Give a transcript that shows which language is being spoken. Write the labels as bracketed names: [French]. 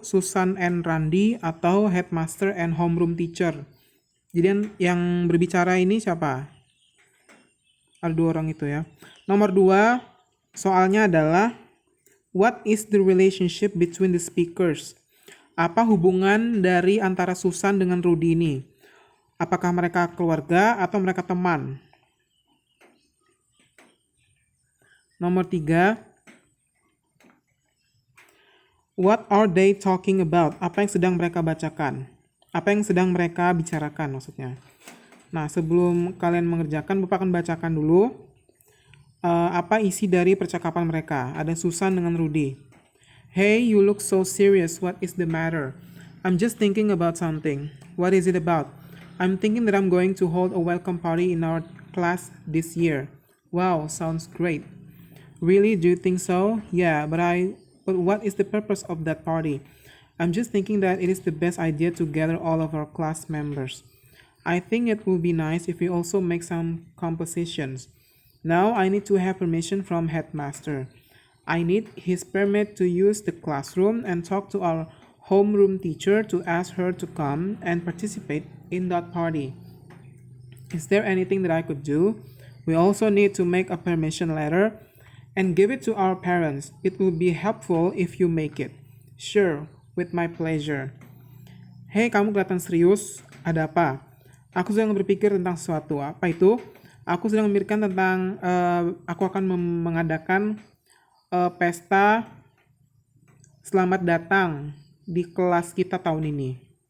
[English] Susan and Randy atau headmaster and homeroom teacher. [Indonesian] Jadi yang berbicara ini siapa? Ada 2 orang itu ya. Nomor 2, soalnya adalah [English] what is the relationship between the speakers? [Indonesian] Apa hubungan dari antara Susan dengan Rudy ini? Apakah mereka keluarga atau mereka teman? Nomor 3, [English] what are they talking about? [Indonesian] Apa yang sedang mereka bacakan? Apa yang sedang mereka bicarakan maksudnya. Nah, sebelum kalian mengerjakan, Bapak akan bacakan dulu apa isi dari percakapan mereka. Ada Susan dengan Rudy. [English] Hey, you look so serious. What is the matter? I'm just thinking about something. What is it about? I'm thinking that I'm going to hold a welcome party in our class this year. Wow, sounds great. Really? Do you think so? Yeah, but what is the purpose of that party? I'm just thinking that it is the best idea to gather all of our class members. I think it would be nice if we also make some compositions. Now I need to have permission from headmaster. I need his permit to use the classroom and talk to our homeroom teacher to ask her to come and participate in that party. Is there anything that I could do? We also need to make a permission letter and give it to our parents. It would be helpful if you make it. Sure, with my pleasure. [Indonesian] Hei, kamu kelihatan serius. Ada apa? Aku sedang berpikir tentang sesuatu. Apa itu? Aku sedang memikirkan tentang aku akan mengadakan pesta selamat datang di kelas kita tahun ini.